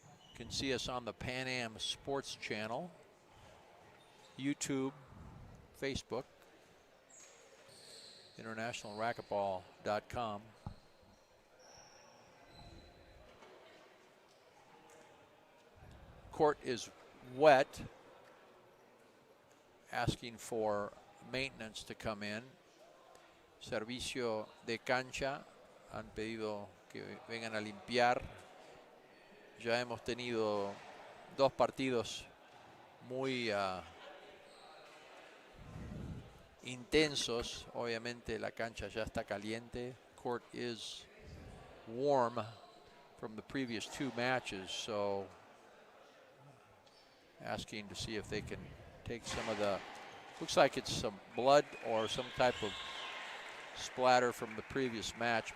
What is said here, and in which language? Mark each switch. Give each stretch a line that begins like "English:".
English: You can see us on the Pan Am Sports Channel, YouTube, Facebook, internationalracquetball.com. Court is wet, asking for maintenance to come in.
Spanish: Servicio de cancha, han pedido que vengan a limpiar. Ya hemos tenido 2 partidos muy intensos. Obviamente la cancha ya está caliente.
English: Court is warm from the previous 2 matches, so asking to see if they can take some of the, looks like it's some blood or some type of splatter from the previous match.